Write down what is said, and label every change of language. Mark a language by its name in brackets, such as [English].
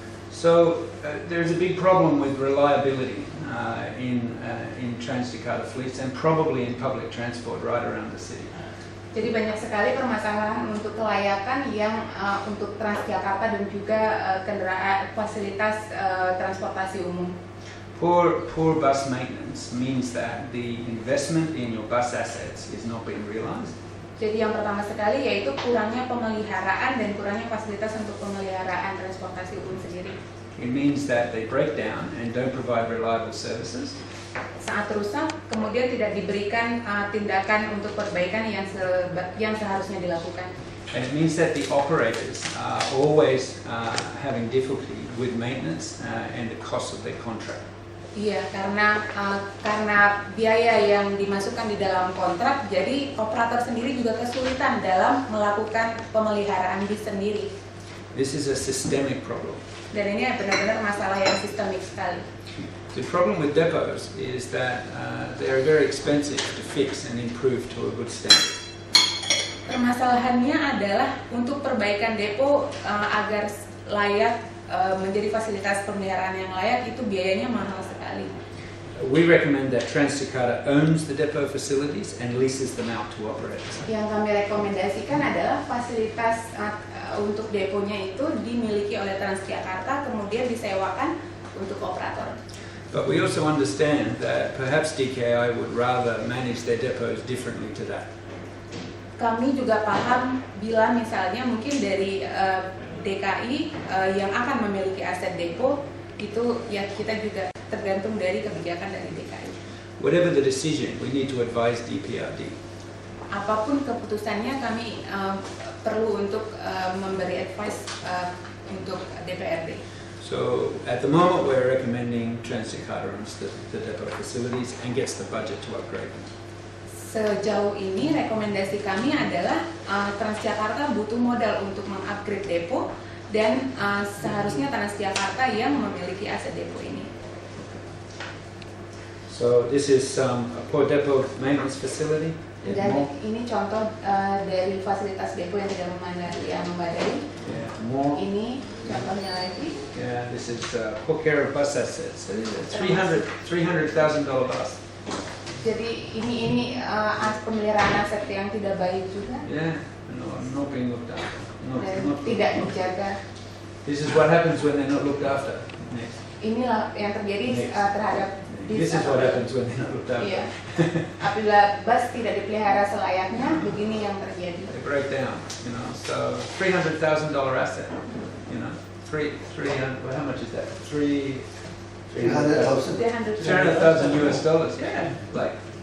[English] So there's a big problem with reliability in Trans-Jakarta fleets and probably in public transport right around the city. [Indonesian] Jadi banyak sekali permasalahan untuk kelayakan yang untuk Transjakarta dan juga kendaraan fasilitas transportasi umum. [English] Poor bus maintenance means that the investment in your bus assets is not being realized. [Indonesian] Jadi yang pertama sekali yaitu kurangnya pemeliharaan dan kurangnya fasilitas untuk pemeliharaan transportasi umum sendiri. [English] It means that they break down and don't provide reliable services. [Indonesian] Saat rusak, kemudian tidak diberikan tindakan untuk perbaikan yang seharusnya dilakukan. [English] And it means that the operators are always having difficulty with maintenance and the cost of their contract. [Indonesian] Iya, karena biaya yang dimasukkan di dalam kontrak, jadi operator sendiri juga kesulitan dalam melakukan pemeliharaan bis sendiri. [English] This is a systemic problem. [Indonesian] Dan ini benar-benar masalah yang sistemik sekali. [English] The problem with depots is that they are very expensive to fix and improve to a good standard. [Indonesian] Permasalahannya adalah untuk perbaikan depo agar layak menjadi fasilitas pemeliharaan yang layak itu biayanya mahal sekali. [English] We recommend that Trans-Jakarta owns the depot facilities and leases them out to operators. [Indonesian] Yang kami rekomendasikan adalah fasilitas untuk deponya itu dimiliki oleh Transjakarta kemudian disewakan untuk operator. [English] But we also understand that perhaps DKI would rather manage their depots differently to that. [Indonesian] Kami juga paham bila misalnya mungkin dari DKI yang akan memiliki aset depo itu ya kita juga tergantung dari kebijakan dari DKI. [English] Whatever the decision, we need to advise DPRD. [Indonesian] Apapun keputusannya kami perlu untuk memberi advice untuk DPRD. [English] So at the moment we're recommending Trans-Jakarta owns the depot facilities and gets the budget to upgrade them. [Indonesian] Sejauh ini rekomendasi kami adalah Transjakarta butuh modal untuk mengupgrade depo dan seharusnya Transjakarta yang memiliki aset depo ini. [English] So this is a poor depot maintenance facility. [Indonesian] Dan ini contoh dari fasilitas depo yang tidak memadai. [English] Yeah, more. [Indonesian] Ini contohnya lagi. [English] Yeah, this is poor care of bus assets. $300,000 bus. [Indonesian] Jadi ini pemeliharaan aset yang tidak baik juga. [English] Yeah, not being looked after. [Indonesian] Dan tidak dijaga. [English] This is what happens when they're not looked after. Next. [Indonesian] Inilah yang terjadi terhadap bis. [English] This is what happens when they're not looked after. [Indonesian] Iya. Apabila bus tidak dipelihara selayaknya, begini yang terjadi. [English] They break down, So $300,000 asset, well, how much is that? 300,000. $300,000 US. Yeah, like